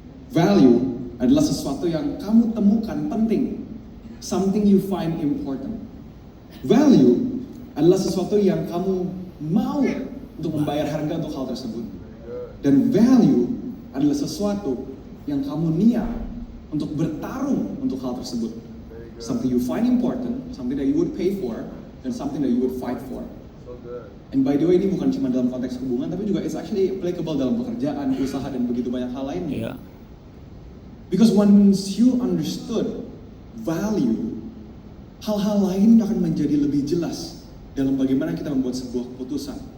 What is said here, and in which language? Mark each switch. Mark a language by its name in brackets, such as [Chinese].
[Indonesian] Value adalah sesuatu yang kamu temukan penting, [English] something you find important. [Indonesian] Value adalah sesuatu yang kamu mau untuk membayar harga untuk hal tersebut. Dan value adalah sesuatu yang kamu niat untuk bertarung untuk hal tersebut. [English] Something you find important, something that you would pay for, and something that you would fight for. And by the way, [Indonesian] ini bukan cuma dalam konteks hubungan, tapi juga [English] it's actually applicable [Indonesian] dalam pekerjaan, usaha, dan begitu banyak hal lainnya. Yeah. [English] Because once you understood value, [Indonesian] hal-hal lain akan menjadi lebih jelas dalam bagaimana kita membuat sebuah keputusan.